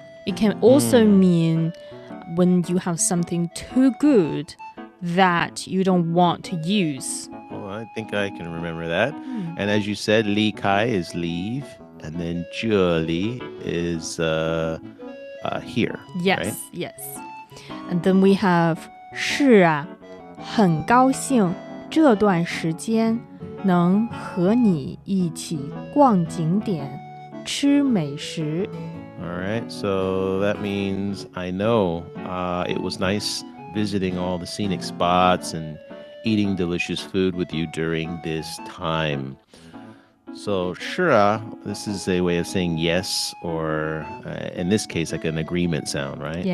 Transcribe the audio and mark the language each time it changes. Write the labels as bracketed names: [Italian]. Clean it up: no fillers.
[English] It can also mean when you have something too good that you don't want to use. Well, I think I can remember that. And as you said, 离开 is leave, and then 这里 is here. Yes, right? yes. And then we have [Chinese] 是啊，很高兴这段时间能和你一起逛景点，吃美食。 [English] All right, so that means I know it was nice visiting all the scenic spots and eating delicious food with you during this time. So, [Chinese] 是啊, [English] this is a way of saying yes, or in this case, like an agreement sound, right?